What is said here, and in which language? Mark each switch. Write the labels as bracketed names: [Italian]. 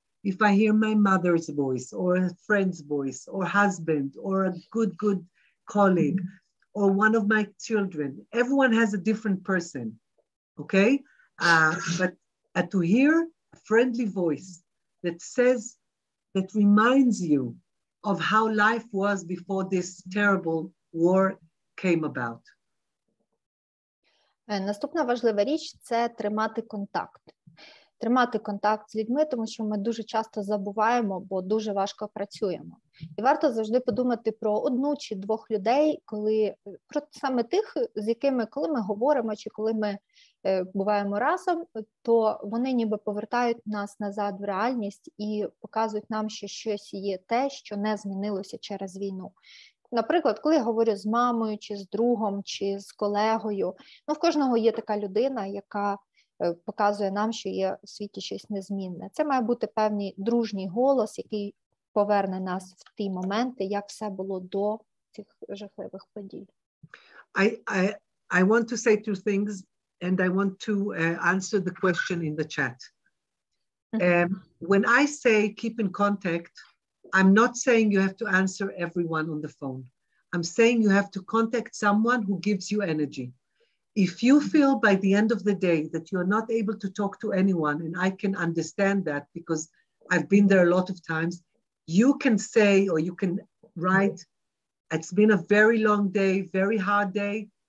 [English] If I hear my mother's voice or a friend's voice or husband or a good colleague or one of my children, everyone has a different person, okay? But to hear a friendly voice that says, that reminds you of how life was before this terrible war came about. [Ukrainian] Наступна важлива річ – це тримати контакт. Тримати контакт з людьми, тому що ми дуже часто забуваємо, бо дуже важко працюємо. І варто завжди подумати про одну чи двох людей, про саме тих, з якими, коли ми говоримо, чи коли ми буваємо разом, то вони ніби повертають нас назад в реальність і показують нам, що щось є те, що не змінилося через війну. Наприклад, коли я говорю з мамою, чи з другом, чи з колегою, в кожного є така людина, яка показує нам, що є в світі щось незмінне. Це має бути певний дружній голос, який поверне нас в ті моменти, як все було до цих жахливих подій. [English] I want to say two things, and I want to answer the question in the chat. When I say keep in contact, I'm not saying you have to answer everyone on the phone. I'm saying you have to contact someone who gives you energy. If you feel by the end of the day that you're not able to talk to anyone, and I can understand that because I've been there a lot of times, you can say or you can write, it's been a very long day, very hard day.